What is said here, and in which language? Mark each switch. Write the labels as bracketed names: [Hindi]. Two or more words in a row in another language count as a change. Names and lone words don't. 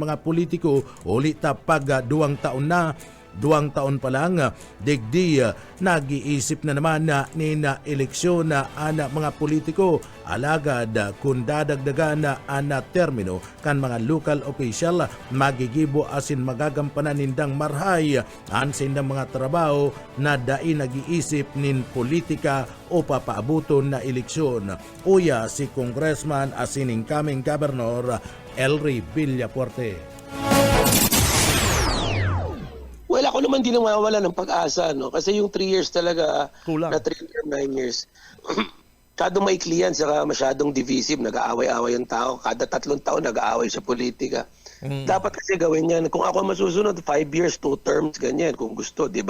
[Bikol] mga politiko ulit pag 2 taon na 2 taon pa lang digdi [Filipino] nag-iisip na naman [Bikol] ni na eleksyon na mga politiko alagad kung dadagdagan na termino kan mga [English] local official [Bikol] magigibo asin magagampanan nindang marhay ansin ng mga trabaho na dai nag-iisip nin politika o papaabuton na eleksyon. Uya si Congressman asin incoming Governor Elry Villapuerti. [Filipino] Well, ako naman din nawawala ng pag-asa, no? Kasi yung 3 years talaga, Kulang. na 3 or 9 years, kada maikli yan, saka masyadong divisive, nag-aaway-aaway yung tao, kada 3 taon nag-aaway sa politika. Dapat kasi gawin yan. Kung ako masusunod, 5 years, 2 terms, ganyan, kung gusto, di ba?